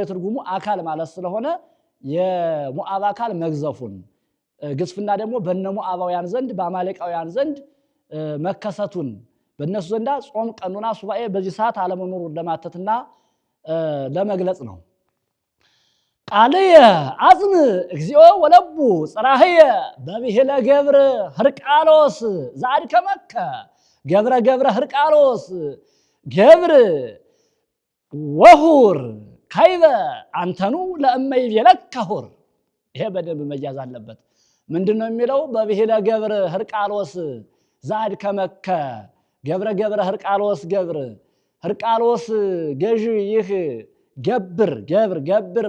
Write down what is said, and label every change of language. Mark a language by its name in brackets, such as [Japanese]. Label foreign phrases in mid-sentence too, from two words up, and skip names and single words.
[Amharic] ትርጉሙ አካል ማለት ስለሆነ የሞዓብ አካል መግዘፉን ግዝፍና ደግሞ በነ ሞዓባውያን ዘንድ በአማሌቃውያን ዘንድ መከሰቱን በእነሱ ዘንዳ ጾም ቀኖና ሱባኤ በዚህ ሰዓት አለመኖሩን ለማተትና ለመግለጽ ነው። [Geez] ቃልየ አጽም እግዚኦ ወለቡ ጽራህየ በብሂለ ገብረ ሕርቃሎስ ዘአድከመከ ገብረ ሕርቃሎስ ገብር ወሁር ካይበ አንተኑ ለእመይ ቤለከ ሁር። [Amharic] ይሄ በደንብ መያዝ አለበት። ምንድነው የሚለው? [Geez] በብሂለ ገብረ ሕርቃሎስ ዘአድከመከ ገብረ ሕርቃሎስ [Amharic] ሕርቃሎስ ገዥ ይህ ገብር